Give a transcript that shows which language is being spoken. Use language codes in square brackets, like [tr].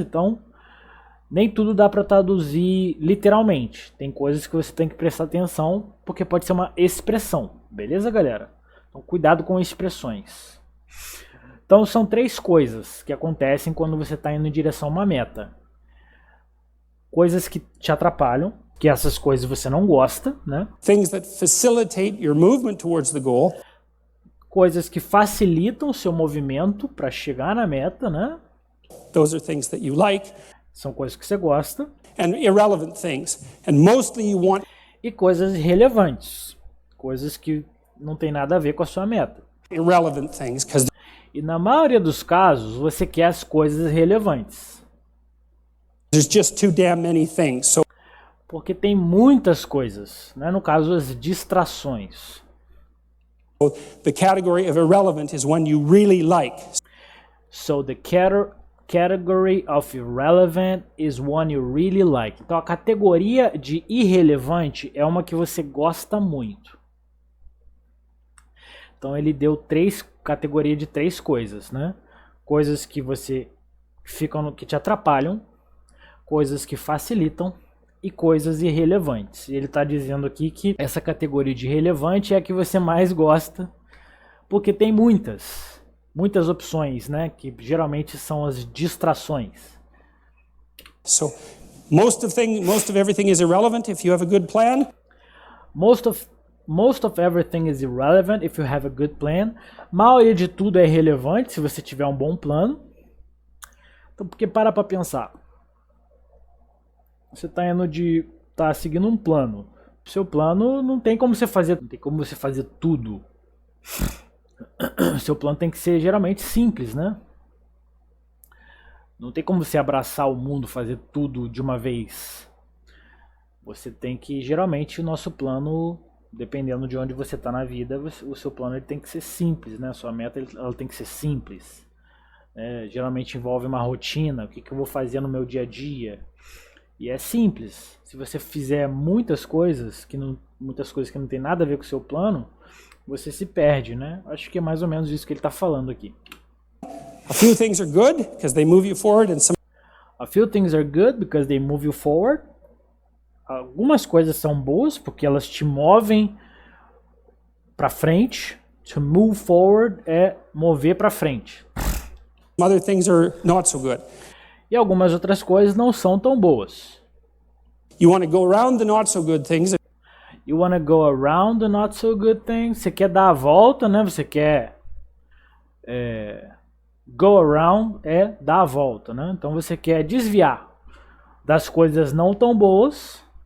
[pt] Então, nem tudo dá para traduzir literalmente, tem coisas que você tem que prestar atenção, porque pode ser uma expressão, beleza, galera? Então, cuidado com expressões. Então, são três coisas que acontecem quando você está indo em direção a uma meta. Coisas que te atrapalham, que essas coisas você não gosta, né? [en] Things that facilitate your movement towards the goal. [pt] Coisas que facilitam o seu movimento para chegar na meta, né? [en] Those are things that you like. [pt] São coisas que você gosta. [en] And irrelevant things. And mostly you want... [pt] E coisas irrelevantes. Coisas que não tem nada a ver com a sua meta. [en] Irrelevant things, because... [pt] E na maioria dos casos, você quer as coisas relevantes. [en] There's just too damn many things. So... [pt] Porque tem muitas coisas, né? No caso, as distrações. [en] The category of irrelevant is one you really like. So the category of irrelevant is one you really like. [pt] Então a categoria de irrelevante é uma que você gosta muito. Então ele deu categoria de três coisas, né? Coisas que você que te atrapalham, coisas que facilitam e coisas irrelevantes. E ele está dizendo aqui que essa categoria de irrelevante é a que você mais gosta, porque tem muitas opções, né? Que geralmente são as distrações. [en] So, most of everything is irrelevant if you have a good plan. Most of everything is irrelevant if you have a good plan. [pt] A maioria de tudo é irrelevante se você tiver um bom plano. Então, porque para pensar. Você tá seguindo um plano. O seu plano não tem como você fazer tudo. O seu plano tem que ser geralmente simples, né? Não tem como você abraçar o mundo, fazer tudo de uma vez. Você tem que, geralmente, o nosso plano, dependendo de onde você está na vida, o seu plano ele tem que ser simples, né? A sua meta ela tem que ser simples. Geralmente envolve uma rotina, o que eu vou fazer no meu dia a dia. E é simples. Se você fizer muitas coisas que não tem nada a ver com o seu plano, você se perde, né? Acho que é mais ou menos isso que ele está falando aqui. [en] A few things are good because they move you forward and some... A few things are good because they move you forward. [pt] Algumas coisas são boas porque elas te movem para frente. [en] To move forward [pt] é mover para frente. [en] Other things are not so good. [pt] E algumas outras coisas não são tão boas. [en] You want to go around the not so good things. You want to go around the not so good things. [pt] Você quer dar a volta, né? Você quer [en] go around [pt] é dar a volta, né? Então você quer desviar das coisas não tão boas.